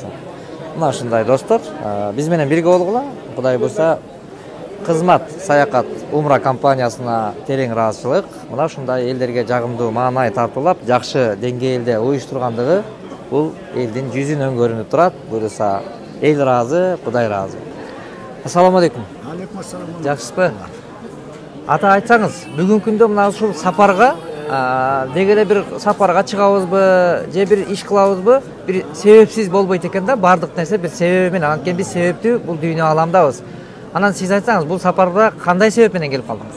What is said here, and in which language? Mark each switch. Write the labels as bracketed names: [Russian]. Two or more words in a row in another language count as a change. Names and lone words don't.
[Kyrgyz] Мына ушундай достор, биз менен бирге болгула. Кудай буйруса кызмат, саякат, умра компаниясына терең ыраазычылык. Мына ушундай элдерге жагымдуу маанай тартуулап, жакшы деңгээлде уюштургандыгы бул элдин жүзүнөн көрүнүп турат. Буйруса эл ыраазы, Кудай ыраазы. [Arabic] السلام عليكم. عليكم السلام. [Kyrgyz] Жакшысызбы? Ата айтсаңыз, бүгүнкү күндө мына ушул сапарга деги эле бир сапарга чыгабызбы, же бир иш кылабызбы? Бир себепсиз болбойт экен да, бардык нерсе бир себеби менен. Анткени биз себептүү бул дүйнө аламдабыз. Анан сиз айтсаңыз, бул сапарда кандай себеп менен келип калдыңыз?